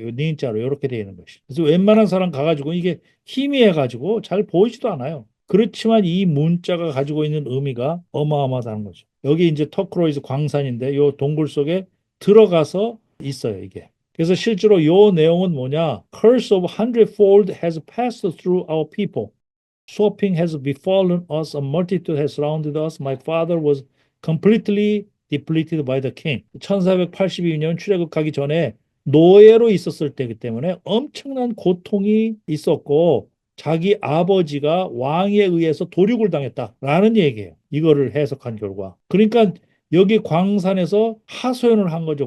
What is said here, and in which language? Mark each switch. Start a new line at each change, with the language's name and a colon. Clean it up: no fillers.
Korean: 요 니은자로 요렇게 돼 있는 것이. 그래서 웬만한 사람 가가지고 이게 희미해 가지고 잘 보이지도 않아요. 그렇지만 이 문자가 가지고 있는 의미가 어마어마하다는 거죠. 여기 이제 터크로이즈 광산인데 요 동굴 속에 들어가서 있어요, 이게. 그래서 실제로 요 내용은 뭐냐?
English: Curse of hundredfold has passed through our people. Swapping has befallen us, a multitude has surrounded us. My father was completely depleted by the king.
Korean: 1482년 출애굽 가기 전에 노예로 있었을 때이기 때문에 엄청난 고통이 있었고 자기 아버지가 왕에 의해서 도륙을 당했다라는 얘기예요. 이거를 해석한 결과. 그러니까 여기 광산에서 하소연을 한 거죠.